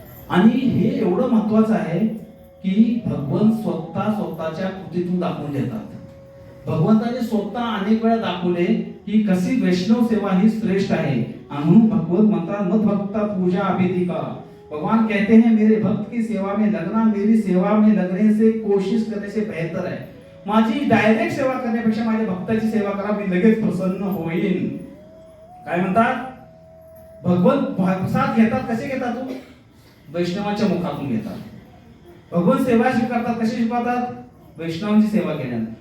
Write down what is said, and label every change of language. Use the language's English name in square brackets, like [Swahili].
[Marathi] आणि हे एवढं महत्वाचं आहे की भगवंत स्वतःच्या कृतीतून दाखवून देतात. भगवंताने स्वतः अनेक वेळा दाखवले की कशी वैष्णव सेवा ही श्रेष्ठ आहे. म्हणून भगवत म्हणतात [Sanskrit] मत भक्ता पूजा अभिधिका. [Hindi] भगवान कहते हैं मेरे भक्त की सेवा में लगना मेरी सेवा में लगने से कोशिश करने से बेहतर है. [Marathi] माझी डायरेक्ट सेवा करण्यापेक्षा माझ्या भक्ताची सेवा करा, मी लगेच प्रसन्न होईन. काय म्हणतात? भगवंत प्रसाद घेतात, कसे घेतात? तू वैष्णवाच्या मुखातून घेतात. भगवंत सेवा स्वीकारतात, कशी स्वीकारतात? वैष्णवांची सेवा केल्याने.